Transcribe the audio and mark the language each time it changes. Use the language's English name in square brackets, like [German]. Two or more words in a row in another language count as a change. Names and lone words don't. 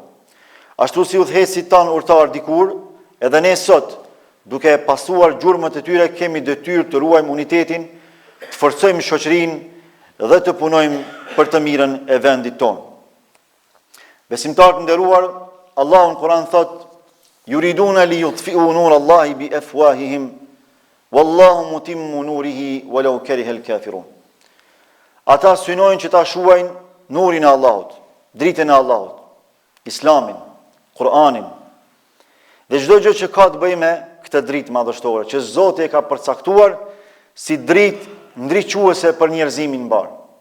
[Albanian] Ashtu si udhëheqësit tanë urtar dikur, edhe ne sot, duke pasuar gjurmët e tyre, kemi detyrë të ruajmë unitetin, të forcojmë shoqërinë dhe të punojmë për të mirën e vendit tonë. Besimtarë të nderuar, Allahu në Kur'an thotë: [Arabic] يريدون ليطفئوا نور الله بأفواههم والله متم نوره ولو كره الكافرون. [Albanian] Ata synojnë që ta shuajnë nurin e Allahut, dritën e Allahut, Islamin, Kur'anin, dhe çdo gjë që ka të bëjë me këtë dritë madhështore, që Zoti e ka përcaktuar si dritë ndriçuese për njerëzimin mbar.